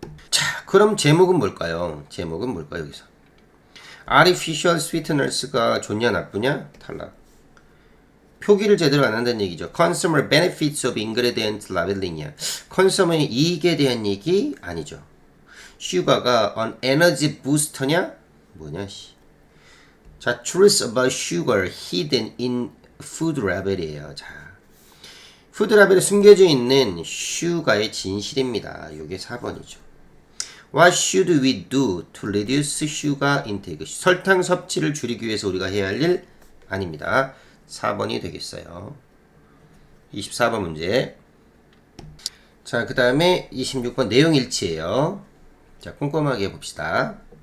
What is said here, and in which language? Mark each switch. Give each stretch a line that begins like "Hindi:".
Korean: 자, 그럼 제목은 뭘까요? 제목은 뭘까요, 여기서?
English: Artificial sweeteners
Korean: 가 좋냐 나쁘냐? 탈락. 표기를 제대로 안 한다는 얘기죠.
English: Consumer benefits of ingredient labeling.
Korean: 컨슈머의 이익에 대한 얘기 아니죠. 슈가가
English: an energy booster
Korean: 냐? 뭐냐, 씨.
English: 자, truth about sugar hidden in food label이에요.
Korean: 자, 푸드 라벨에 숨겨져 있는 슈가의 진실입니다. 이게 4번이죠.
English: What should we do to reduce sugar intake?
Korean: 설탕 섭취를 줄이기 위해서 우리가 해야 할 일 아닙니다. 4번이 되겠어요. 24번 문제. 자, 그 다음에 26번 내용 일치예요. 자, 꼼꼼하게 봅시다.